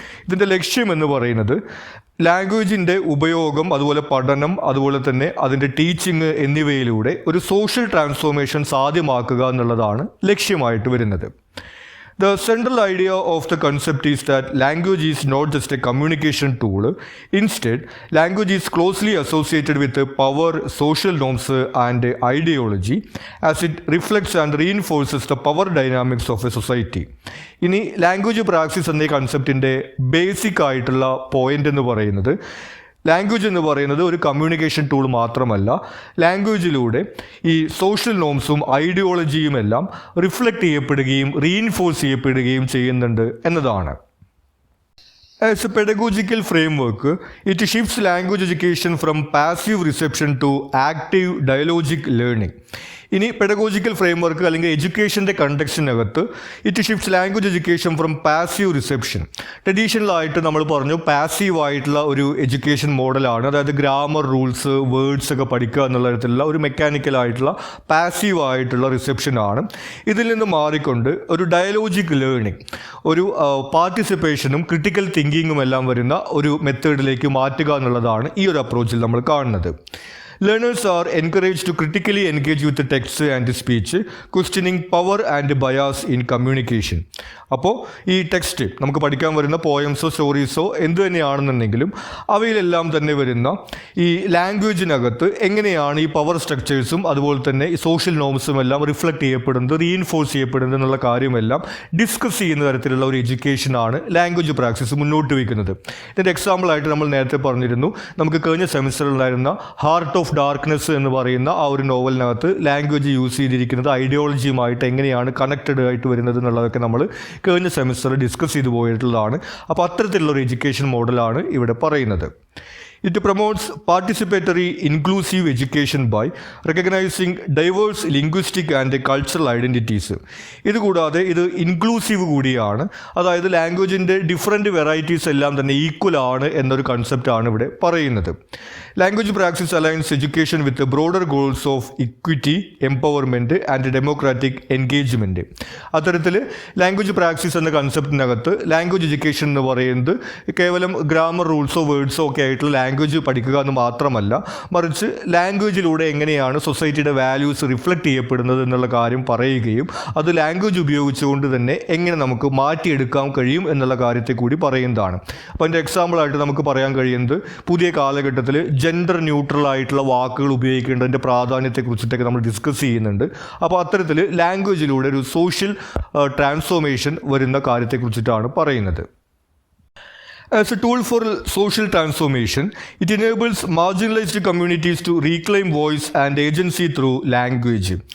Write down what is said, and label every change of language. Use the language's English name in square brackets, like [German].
[Malayalam] ഇതിൻ്റെ ലക്ഷ്യം എന്ന് പറയുന്നത് ലാംഗ്വേജിൻ്റെ ഉപയോഗം, അതുപോലെ പഠനം, അതുപോലെ തന്നെ അതിൻ്റെ ടീച്ചിങ് എന്നിവയിലൂടെ ഒരു സോഷ്യൽ ട്രാൻസ്ഫോർമേഷൻ സാധ്യമാക്കുക എന്നുള്ളതാണ് ലക്ഷ്യമായിട്ട് വരുന്നത്. [English] The central idea of the concept is that language is not just a communication tool. Instead, language is closely associated with power, social norms, and ideology, as it reflects and reinforces the power dynamics of a society. [Malayalam] ഇനി language praxis എന്ന കൺസെപ്റ്റിൻ്റെ basic ആയിട്ടുള്ള point എന്ന് പറയുന്നത്, language എന്ന് പറയുന്നത് ഒരു communication tool മാത്രമല്ല, ലാംഗ്വേജിലൂടെ ഈ സോഷ്യൽ നോംസും ഐഡിയോളജിയും എല്ലാം റിഫ്ലക്റ്റ് ചെയ്യപ്പെടുകയും റീഇൻഫോഴ്സ് ചെയ്യപ്പെടുകയും ചെയ്യുന്നുണ്ട് എന്നതാണ്. [English] As a pedagogical framework, it shifts language education from passive reception to active dialogic learning. [Malayalam] ഇനി പെഡഗോജിക്കൽ ഫ്രെയിംവർക്ക് അല്ലെങ്കിൽ എഡ്യൂക്കേഷൻ്റെ കണ്ടക്സ്റ്റിനകത്ത് [English] It shifts language education from passive reception. [Malayalam] ട്രഡീഷണലായിട്ട് നമ്മൾ പറഞ്ഞു പാസീവ് ആയിട്ടുള്ള ഒരു എഡ്യൂക്കേഷൻ മോഡലാണ്, അതായത് ഗ്രാമർ, റൂൾസ്, വേർഡ്സ് ഒക്കെ പഠിക്കുക എന്നുള്ള തരത്തിലുള്ള ഒരു മെക്കാനിക്കലായിട്ടുള്ള പാസീവ് ആയിട്ടുള്ള റിസെപ്ഷനാണ്. ഇതിൽ നിന്ന് മാറിക്കൊണ്ട് ഒരു ഡയലോജിക് ലേണിംഗ്, ഒരു പാർട്ടിസിപ്പേഷനും ക്രിട്ടിക്കൽ തിങ്കിങ്ങും എല്ലാം വരുന്ന ഒരു മെത്തേഡിലേക്ക് മാറ്റുക എന്നുള്ളതാണ് ഈ ഒരു അപ്രോച്ചിൽ നമ്മൾ കാണുന്നത്. [English] Learners are encouraged to critically engage with the text and speech, questioning power and bias in communication. [Malayalam] അപ്പോൾ ഈ ടെക്സ്റ്റ് നമുക്ക് പഠിക്കാൻ വരുന്ന പോയംസോ സ്റ്റോറീസോ എന്തു തന്നെയാണെന്നുണ്ടെങ്കിലും അവയിലെല്ലാം തന്നെ വരുന്ന ഈ ലാംഗ്വേജിനകത്ത് എങ്ങനെയാണ് ഈ പവർ സ്ട്രക്ചേഴ്സും അതുപോലെ തന്നെ ഈ സോഷ്യൽ നോംസും എല്ലാം റിഫ്ലക്റ്റ് ചെയ്യപ്പെടുന്നത്, റീഇൻഫോഴ്സ് ചെയ്യപ്പെടുന്നത് എന്നുള്ള കാര്യമെല്ലാം ഡിസ്കസ് ചെയ്യുന്ന തരത്തിലുള്ള ഒരു എഡ്യൂക്കേഷനാണ് ലാംഗ്വേജ് പ്രാക്ടീസ് മുന്നോട്ട് വയ്ക്കുന്നത്. ഇതിൻ്റെ എക്സാമ്പിളായിട്ട് നമ്മൾ നേരത്തെ പറഞ്ഞിരുന്നു, നമുക്ക് കഴിഞ്ഞ സെമിസ്റ്ററിൽ ഉണ്ടായിരുന്ന ഹാർട്ട് ഓഫ് ഡാർക്ക്നെസ് എന്ന് പറയുന്ന ആ ഒരു നോവലിനകത്ത് ലാംഗ്വേജ് യൂസ് ചെയ്തിരിക്കുന്നത് ഐഡിയോളജിയുമായിട്ട് എങ്ങനെയാണ് കണക്റ്റഡ് ആയിട്ട് വരുന്നത് എന്നുള്ളതൊക്കെ നമ്മൾ കഴിഞ്ഞ സെമിസ്റ്ററിൽ ഡിസ്കസ് ചെയ്തു പോയിട്ടുള്ളതാണ്. അപ്പോൾ അത്തരത്തിലുള്ളൊരു എഡ്യൂക്കേഷൻ മോഡലാണ് ഇവിടെ പറയുന്നത്. [English] It promotes participatory inclusive education by recognizing diverse linguistic and cultural identities. [Malayalam] ഇതുകൂടാതെ ഇത് ഇൻക്ലൂസീവ് കൂടിയാണ്, അതായത് ലാംഗ്വേജിൻ്റെ ഡിഫറെൻറ്റ് വെറൈറ്റീസ് എല്ലാം തന്നെ ഈക്വൽ ആണ് എന്നൊരു കൺസെപ്റ്റാണ് ഇവിടെ പറയുന്നത്. [English] Language practice aligns education with broader goals of equity, empowerment and democratic engagement. [Malayalam] അത്തരത്തിൽ ലാംഗ്വേജ് പ്രാക്ടീസ് എന്ന കൺസെപ്റ്റിനകത്ത് ലാംഗ്വേജ് എഡ്യൂക്കേഷൻ എന്ന് പറയുന്നത് കേവലം ഗ്രാമർ റൂൾസോ വേർഡ്സോ ഒക്കെ ആയിട്ടുള്ള ലാംഗ്വേജ് പഠിക്കുക എന്ന് മാത്രമല്ല, മറിച്ച് ലാംഗ്വേജിലൂടെ എങ്ങനെയാണ് സൊസൈറ്റിയുടെ വാല്യൂസ് റിഫ്ലക്റ്റ് ചെയ്യപ്പെടുന്നത് എന്നുള്ള കാര്യം പറയുകയും അത് ലാംഗ്വേജ് ഉപയോഗിച്ചുകൊണ്ട് തന്നെ എങ്ങനെ നമുക്ക് മാറ്റിയെടുക്കാൻ കഴിയും എന്നുള്ള കാര്യത്തെ കൂടി പറയുന്നതാണ്. അപ്പോൾ അതിൻ്റെ എക്സാമ്പിളായിട്ട് നമുക്ക് പറയാൻ കഴിയുന്നത് പുതിയ കാലഘട്ടത്തിൽ ജെൻഡർ ന്യൂട്രൽ ആയിട്ടുള്ള വാക്കുകൾ ഉപയോഗിക്കേണ്ടതിൻ്റെ പ്രാധാന്യത്തെക്കുറിച്ചിട്ടൊക്കെ നമ്മൾ ഡിസ്കസ് ചെയ്യുന്നുണ്ട്. അപ്പോൾ അത്തരത്തിൽ ലാംഗ്വേജിലൂടെ ഒരു സോഷ്യൽ ട്രാൻസ്ഫോർമേഷൻ വരുന്ന കാര്യത്തെക്കുറിച്ചിട്ടാണ് പറയുന്നത്. [English] As a tool for social transformation, it enables marginalized communities to reclaim voice and agency through language.